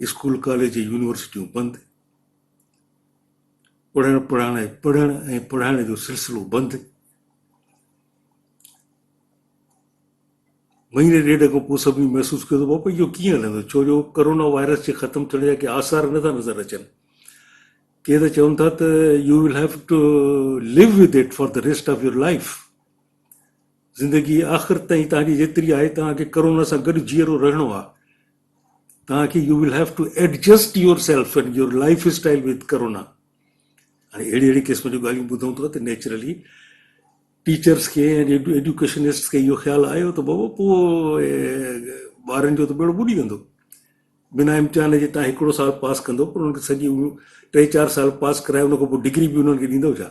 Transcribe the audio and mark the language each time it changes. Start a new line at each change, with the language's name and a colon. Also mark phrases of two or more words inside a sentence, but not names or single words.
English: school college
Sindhi: यूनिवर्सिटियूं बंदि, पढ़ण ऐं पढ़ाइण जो सिलसिलो बंदि। महीने ॾेढ खां पोइ सभिनी महसूसु कयो त बापा इहो कीअं हलंदो, छो जो कोरोना वायरस जे ख़तमु थियण जा के आसार नथा नज़र अचनि। के त चवनि था त
English: you will have to live with it for the rest of your life.
Sindhi: ज़िंदगी आख़िर ताईं तव्हांजी जेतिरी आहे तव्हांखे कोरोना सां गॾु जीअरो रहणो आहे।
English: तव्हांखे you will have to adjust yourself and your lifestyle with corona.
Sindhi: हाणे अहिड़ी क़िस्म जूं ॻाल्हियूं ॿुधूं था त नेचुरली टीचर्स खे ऐं एजुकेशनिस्ट खे इहो ख़्यालु आयो त बाबा पोइ ॿारनि जो त बेड़ो ॿुॾी वेंदो। बिना इम्तिहान जे तव्हां हिकिड़ो साल पास कंदो, पर उन्हनि खे सॼी 3-4 साल पास कराए उन खां पोइ डिग्री बि उन्हनि खे ॾींदव छा?